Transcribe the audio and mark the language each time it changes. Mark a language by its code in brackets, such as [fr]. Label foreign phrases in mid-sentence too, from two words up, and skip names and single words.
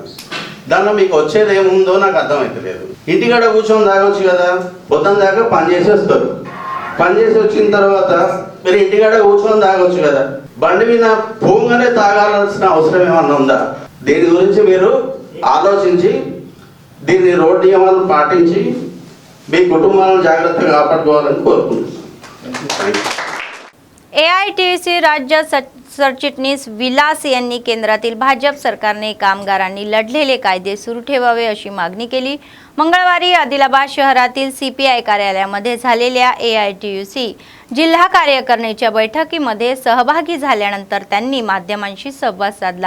[te] దానిలో మీకు వచ్చేది ఏముందో నాకు అర్థమవుతలేదు. ఇంటికాడ కూర్చొని తాగొచ్చు కదా, పొద్దున దాకా పని చేసి వస్తారు. పని చేసి వచ్చిన తర్వాత మీరు ఇంటికాడ కూర్చొని తాగొచ్చు కదా, బండి మీద పోగానే తాగాల్సిన అవసరం ఏమన్నా ఉందా? దీని గురించి మీరు ఆలోచించి దీన్ని రోడ్డు నియమాలను పాటించి మీ కుటుంబాలను जागृत कापाడుకోవాలని కోరుకుంటున్నాను. [mr] AITC राज्य सरचिटणीस विलास यांनी केंद्रातील भाजप सरकारने कामगारांनी लढलेले कायदे सुरू ठेवावे अशी मागणी केली. मंगळवारी आदिलाबाद शहरातील CPI कार्यालयामध्ये झालेल्या AITUC जिल्हा कार्यकारिणीच्या बैठकीमध्ये सहभागी झाल्यानंतर त्यांनी माध्यमांशी संवाद साधला.